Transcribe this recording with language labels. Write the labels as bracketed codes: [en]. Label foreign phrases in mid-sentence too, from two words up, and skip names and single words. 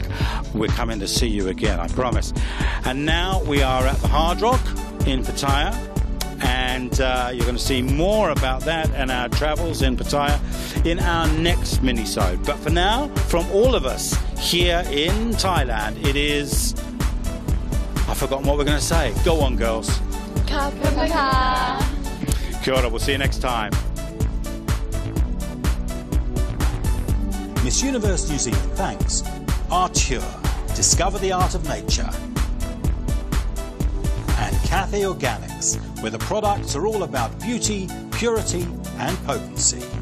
[en] We're coming to see you again, I promise. And now we are at the Hard Rock in Pattaya. And you're going to see more about that and our travels in Pattaya in our next mini-sode. But for now, from all of us here in Thailand, it is... I've forgotten what we're going to say. Go on, girls. Ka ka. [mi] Kia ora, [en] we'll see you next time. Miss Universe New Zealand thanks Arture, Discover the Art of Nature, and Cathay Organics, where the products are all about beauty, purity and potency.